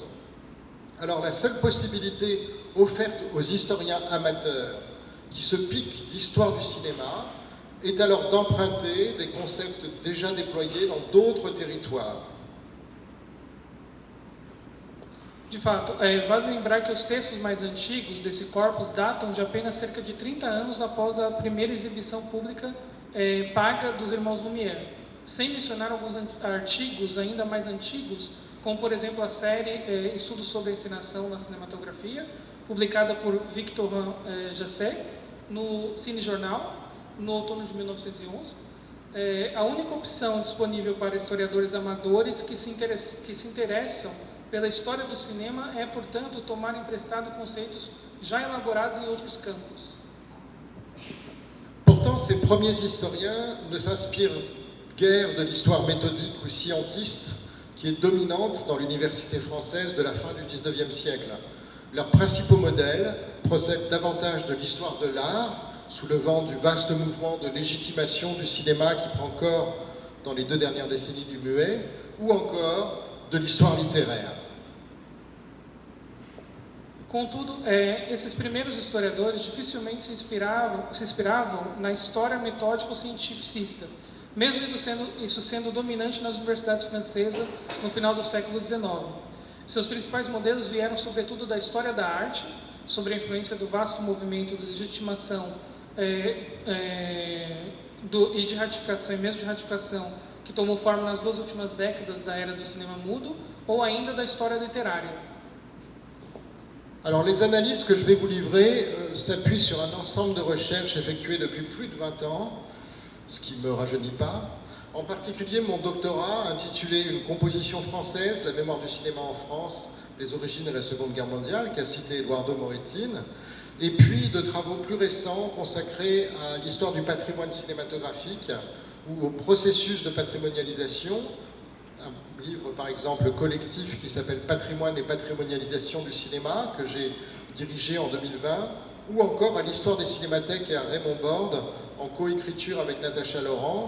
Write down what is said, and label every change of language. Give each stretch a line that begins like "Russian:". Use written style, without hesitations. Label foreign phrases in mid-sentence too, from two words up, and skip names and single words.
French: Alors la seule possibilité offerte aux historiens amateurs qui se piquent d'histoire du cinéma est alors d'emprunter des concepts déjà déployés dans d'autres territoires.
Portuguese: De fato, vale lembrar que os textos mais antigos desse corpus datam de apenas cerca de 30 anos após a primeira exibição pública paga dos Irmãos Lumière, sem mencionar alguns artigos ainda mais antigos, como por exemplo a série Estudos sobre a Encenação na Cinematografia, publicada por Victorin Jassé no Ciné-Journal, no outono de 1911, a única opção disponível para historiadores amadores que se interessam pela história do cinema é, portanto, tomar emprestado conceitos já elaborados em outros campos.
French: Pourtant, ces premiers historiens ne s'inspirent guère de l'histoire méthodique ou scientiste qui est dominante dans l'université française de la fin du XIXe siècle. Leurs principaux modèles procèdent davantage de l'histoire de l'art, sous le vent du vaste mouvement de légitimation du cinéma qui prend corps dans les 2 dernières décennies du muet, ou encore de l'histoire littéraire.
Portuguese: Contudo, esses primeiros historiadores dificilmente se inspiravam na história metódico-cientificista, mesmo isso sendo dominante nas universidades francesas no final do século XIX. Seus principais modelos vieram sobretudo da história da arte, sobre a influência do vasto movimento de legitimação e de ratificação, e mesmo de ratificação, que tomou forma nas 2 últimas décadas da era do cinema mudo, ou ainda da história literária.
French: Alors les analyses que je vais vous livrer s'appuient sur un ensemble de recherches effectuées depuis plus de 20 ans, ce qui ne me rajeunit pas. En particulier mon doctorat intitulé Une composition française, la mémoire du cinéma en France, les origines de la Seconde Guerre mondiale, qu'a cité Eduardo Moretin, et puis de travaux plus récents consacrés à l'histoire du patrimoine cinématographique ou au processus de patrimonialisation, un livre par exemple collectif qui s'appelle Patrimoine et patrimonialisation du cinéma, que j'ai dirigé en 2020, ou encore à l'histoire des cinémathèques et à Raymond Borde, en coécriture avec Natacha Laurent.